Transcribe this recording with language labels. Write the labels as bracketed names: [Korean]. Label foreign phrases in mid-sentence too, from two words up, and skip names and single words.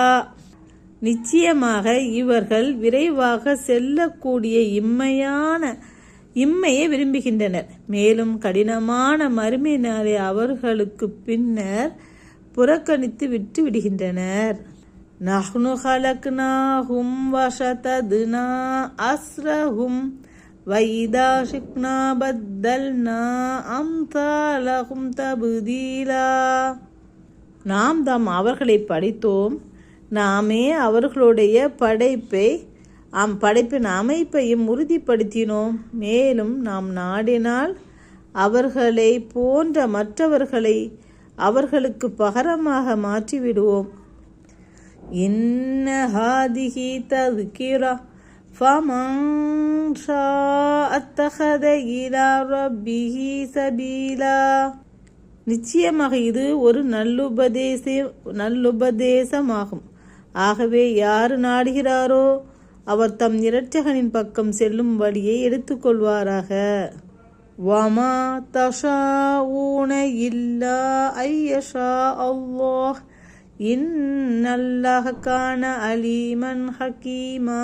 [Tamil] நிச்சயமாக இவர்கள் விரைவாக செல்லக்கூடிய இம்மையை விரும்புகின்றனர். மேலும் கடினமான மறுமை நாளை அவர்களுக்கு பின்னர் புறக்கணித்து விட்டு விடுகின்றனர். [Arabic] نحن خلقناهم وشددنا أسرهم وَإِذَا شِئْنَا بَدَّلْنَا أَمْثَالَهُمْ تَبْدِيلًا. [Tamil] நாம் தாம் அவர்களை படைத்தோம். நாமே அவர்களுடைய படைப்பின் அமைப்பையும் உறுதிப்படுத்தினோம். மேலும் நாம் நாடினால் அவர்களை போன்ற மற்றவர்களை அவர்களுக்கு பகரமாக மாற்றிவிடுவோம். [Arabic] إن هذه تذكرة فمن شاء اتخذ إلى ربه سبيلا. [Tamil] நிச்சயமாக இது ஒரு நல்லுபதேசமாகும். ஆகவே யார் நாடுகிறாரோ அவர் தம் இரட்சகனின் பக்கம் செல்லும் வழியை எடுத்துக்கொள்வாராக. [Arabic] وما تشاءون إلا أن يشاء الله إن الله كان عليما حكيما.